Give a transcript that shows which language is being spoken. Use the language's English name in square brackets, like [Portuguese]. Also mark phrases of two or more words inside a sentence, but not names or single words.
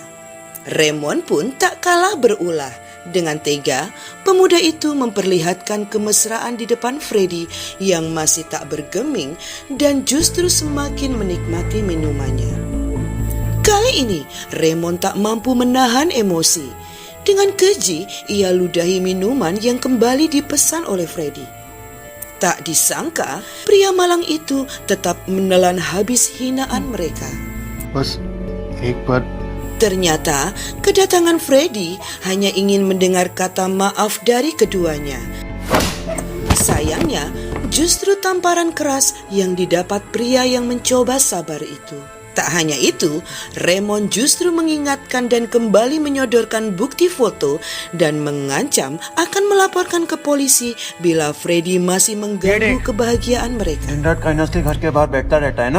[Indonesian] Raymond pun tak kalah berulah. Dengan tega, pemuda itu memperlihatkan kemesraan di depan Freddy yang masih tak bergeming dan justru semakin menikmati minumannya. Kali ini, Raymond tak mampu menahan emosi. Dengan keji, ia ludahi minuman yang kembali dipesan oleh Freddy. Tak disangka, pria malang itu tetap menelan habis hinaan mereka. [Hindi] बस एक बार [Indonesian] Ternyata, kedatangan Freddy hanya ingin mendengar kata maaf dari keduanya. Sayangnya, justru tamparan keras yang didapat pria yang mencoba sabar itu. Tak hanya itu, Raymond justru mengingatkan dan kembali menyodorkan bukti foto dan mengancam akan melaporkan ke polisi bila Freddy masih mengganggu kebahagiaan mereka. [Hindi] दिन रात काइनास के घर के बाहर बैठता रहता है ना